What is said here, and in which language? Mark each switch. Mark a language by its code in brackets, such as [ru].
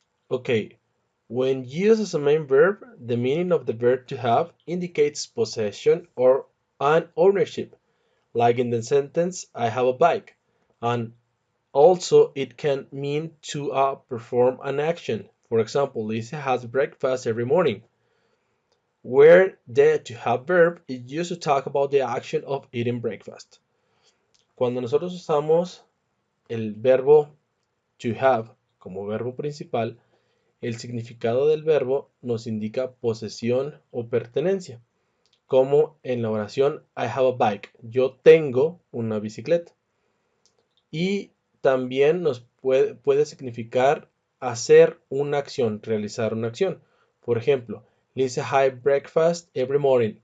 [en] Okay, when used as a main verb, the meaning of the verb to have indicates possession or an ownership, like in the sentence, I have a bike. And also, it can mean to perform an action. For example, Lisa has breakfast every morning, where the to have verb is used to talk about the action of eating breakfast. [es] Cuando nosotros usamos el verbo to have como verbo principal, el significado del verbo nos indica posesión o pertenencia, como en la oración [en] I have a bike, [es] yo tengo una bicicleta. Y también nos puede significar hacer una acción, realizar una acción. Por ejemplo, [en] Lisa has breakfast every morning.